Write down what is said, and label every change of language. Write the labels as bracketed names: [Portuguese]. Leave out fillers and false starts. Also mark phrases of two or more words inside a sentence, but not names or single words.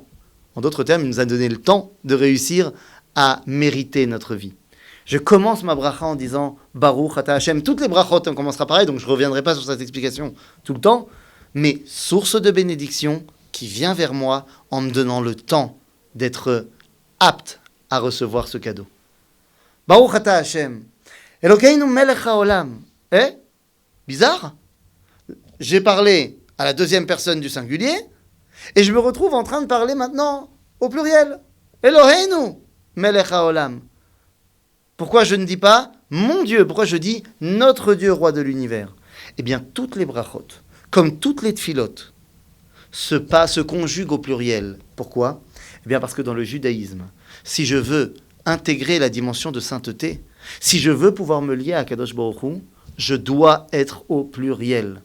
[French] En d'autres termes, il nous a donné le temps de réussir à mériter notre vie. Je commence ma bracha en disant [Hebrew] ברוך אתה השם. [French] Toutes les brachot, on commencera pareil, donc je ne reviendrai pas sur cette explication tout le temps. Mais source de bénédiction qui vient vers moi en me donnant le temps d'être apte à recevoir ce cadeau. [Hebrew] ברוך אתה השם. אלוקינו מלך העולם. [French] Bizarre. J'ai parlé à la deuxième personne du singulier et je me retrouve en train de parler maintenant au pluriel. [Hebrew] אלוהינו מלך העולם. [French] Pourquoi je ne dis pas mon Dieu? Pourquoi je dis notre Dieu, roi de l'univers? Eh bien, toutes les brachot, comme toutes les tfilotes, se conjuguent au pluriel. Pourquoi? Eh bien, parce que dans le judaïsme, si je veux intégrer la dimension de sainteté, si je veux pouvoir me lier à [Hebrew] קדוש ברוך הוא, [French] je dois être au pluriel.